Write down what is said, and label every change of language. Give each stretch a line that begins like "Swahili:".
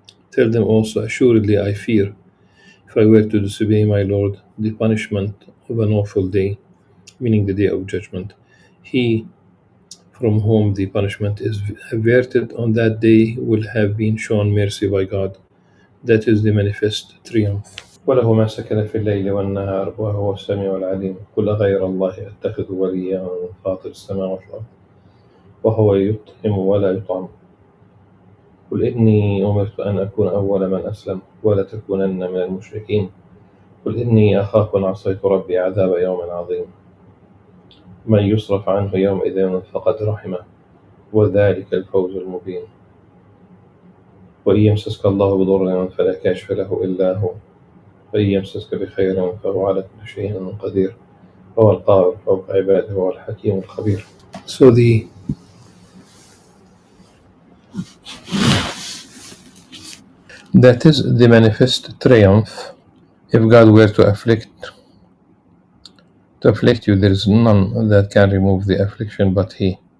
English: Tell them also, assuredly I fear, if I were to disobey my Lord, the punishment of an awful day, meaning the day of judgment. He from whom the punishment is averted on that day will have been shown mercy by God. That is the manifest triumph.
Arabic: وله ما سكن في الليل والنهار وهو السميع العليم. قل غير الله أتخذ وليا فاطر السماوات والأرض وهو يطعم ولا يطعم. قل إني أمرت أن أكون أول من أسلم ولا تكونن من المشركين. قل إني أخاف إن عصيت ربي عذاب يوم عظيم. من يصرف عنه يومئذ فقد رحمه وذلك الفوز المبين. وإن يمسسك الله بضر فلا كاشف له إلا هو وإن يمسسك بخير فهو على كل شيء قدير هو القاهر فوق عباده هو الحكيم الخبير.
English: So that is the manifest triumph. If God were to afflict you, there is none that can remove the affliction but He.